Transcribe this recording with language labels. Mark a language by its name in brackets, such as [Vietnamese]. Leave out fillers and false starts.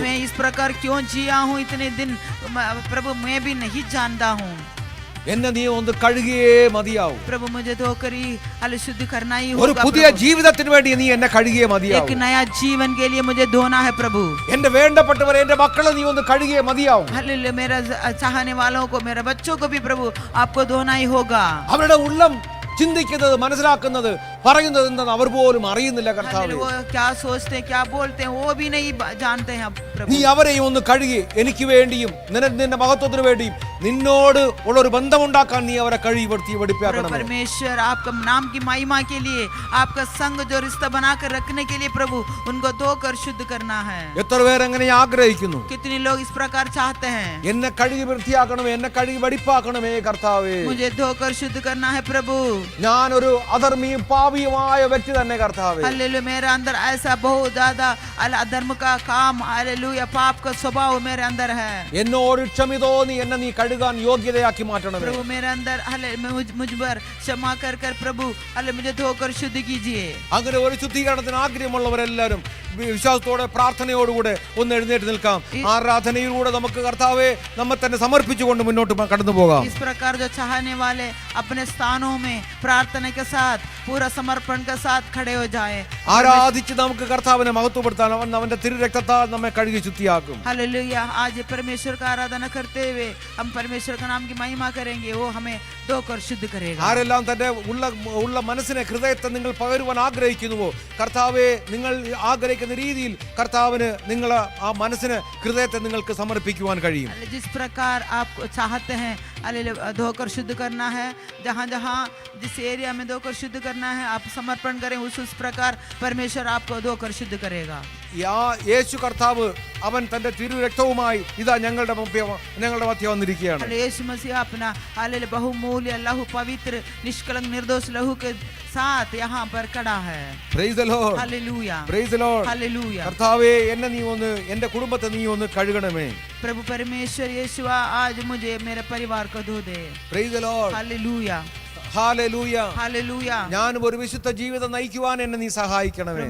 [Hindi] मैं इस प्रकार क्यों जिया हूँ इतने दिन प्रभु, मैं भी नहीं जानता हूँ। [Malayalam] എന്നെ നീ ഒന്ന് കഴുകിയേ മതിയാവും. [Hindi] प्रभु मुझे धोकर ही हाल शुद्ध करना ही [Malayalam] ഒരു [Hindi] होगा [Malayalam] പുതിയ [Hindi] प्रभु। [Malayalam] ജീവിതത്തിന് വേണ്ടി നീ എന്നെ കഴുകിയേ [Hindi] एक [Malayalam] മതിയാവും. [Hindi] नया जीवन के लिए मुझे धोना है प्रभु। [Malayalam] എന്റെ വേണ്ടപ്പെട്ടവരെ, എന്റെ മക്കളെ നീ ഒന്ന് കഴുകിയേ മതിയാവും. [Hindi] हालेलुया, मेरा चाहने वालों को, मेरे बच्चों को भी प्रभु आपको धोना ही होगा। [Malayalam] അവരുടെ ഉള്ളം ചിന്തിക്കുന്നത്, മനസ്സിലാക്കുന്നത്, പറയുന്നത് എന്തെന്ന് അവർ പോലും അറിയുന്നില്ല കർത്താവേ. [Hindi] हालेलुया, वो क्या सोचते हैं, क्या बोलते हैं, वो भी नहीं जानते हैं प्रभु। [Malayalam] നീ അവരെയും ഒന്ന് കഴുകി എനിക്ക് വേണ്ടിയും നിന്റെ മഹത്വത്തിന് വേണ്ടിയും നിന്നോട് ഉള്ള ഒരു ബന്ധമുണ്ടാക്കാൻ നീ അവരെ കഴുകി വെടിപ്പാക്കണം. [Hindi] परमेश्वर आपका नाम की महिमा के लिए, आपका संग जो रिश्ता बनाकर रखने के लिए प्रभु उनको धोकर शुद्ध करना है। [Malayalam] എത്ര പേരെങ്ങനെ ആഗ്രഹിക്കുന്നു? [Hindi] कितने लोग इस प्रकार चाहते हैं, [Malayalam] എന്നെ കഴുകി വൃത്തിയാക്കണമേ, എന്നെ കഴുകി വെടിപ്പാക്കണമേ കർത്താവേ. [Hindi] मुझे धोकर शुद्ध करना है प्रभु। [Malayalam] ഞാനൊരു അധർമ്മിയും പാപിയുമായ വ്യക്തി തന്നെ കർത്താവേ. [Hindi] हालेलुया, मेरे अंदर ऐसा बहुत ज्यादा अधर्म का काम, हालेलुया, पाप का स्वभाव मेरे अंदर है [Malayalam] എന്നോട് ക്ഷമ തോന്നി എന്നെ നീ കഴുകാൻ യോഗ്യതയാക്കി മാറ്റണമേ. [Hindi] प्रभु। मेरे अंदर मुझ पर क्षमा कर कर प्रभु मुझे धोकर शुद्ध कीजिए। [Malayalam] അങ്ങനെ ഒരു ശുദ്ധീകരണത്തിന് ആഗ്രഹമുള്ളവരെല്ലാവരും വിശ്വാസത്തോടെ പ്രാർത്ഥനയോടുകൂടെ ഒന്ന് എഴുന്നേറ്റ് നിൽക്കാം. ആരാധനയിലൂടെ നമുക്ക് കർത്താവേ നമ്മെ തന്നെ സമർപ്പിച്ചുകൊണ്ട് മുന്നോട്ട് കടന്നു പോകാം. [Hindi] इस प्रकार जो चाहने वाले अपने स्थानों में प्रार्थना के साथ, पूरा समर्पण के साथ खड़े हो जाए। [Malayalam] ആരാധിച്ച് നമുക്ക് കർത്താവിനെ മഹത്വപ്പെടുത്താൻ അവൻ അവന്റെ തിരുരക്തത്താൽ നമ്മെ കഴുകി ശുദ്ധിയാക്കും. [Hindi] हालेलुया, आज परमेश्वर का आराधना करते हुए हम परमेश्वर का नाम की महिमा करेंगे, वो हमें धोकर शुद्ध करेगा। [Malayalam] ആരെല്ലാം തന്റെ ഉള്ള മനസ്സിനെ, ഹൃദയത്തെ നിങ്ങൾ പകരുവാൻ ആഗ്രഹിക്കുന്നുവോ, കർത്താവെ നിങ്ങൾ ആഗ്രഹിക്കുന്ന രീതിയിൽ കർത്താവിന് നിങ്ങൾ ആ മനസ്സിനെ, ഹൃദയത്തെ നിങ്ങൾക്ക് സമർപ്പിക്കുവാൻ കഴിയും. [Hindi] जिस प्रकार आप चाहते हैं धोकर शुद्ध करना है, जहाँ जहाँ जिस एरिया में धोकर शुद्ध करना है आप समर्पण करें, उस प्रकार परमेश्वर आपको धोकर शुद्ध करेगा। [Malayalam] യേശു കർത്താവ് അവൻ തന്റെ തിരുരക്തവുമായി ഇതാ ഞങ്ങളുടെ മധ്യ വന്നിരിക്കുകയാണ്. [Hindi] यीशु मसीह अपना हालेलुया बहुमूल्य लहू, पवित्र निष्कलंक निर्दोष लहू के साथ यहाँ पर खड़ा है। [English] Praise the Lord. [Hindi] Hallelujah, [English] Praise the Lord. [Hindi] Hallelujah. [Malayalam] കർത്താവേ എന്നെ നീ ഒന്ന്, എന്റെ കുടുംബത്തെ നീ ഒന്ന് കഴുകണമേ. [Hindi] प्रभु परमेश्वर यीशुआ आज मुझे मेरे परिवार को धो दे। [English] Praise the Lord. [Hindi] Hallelujah, [Malayalam] hallelujah. [Hindi] Hallelujah. [Malayalam] ഞാൻ ഒരു വിശുദ്ധ ജീവിതം നയിക്കുവാൻ എന്നെ നീ സഹായിക്കണമേ.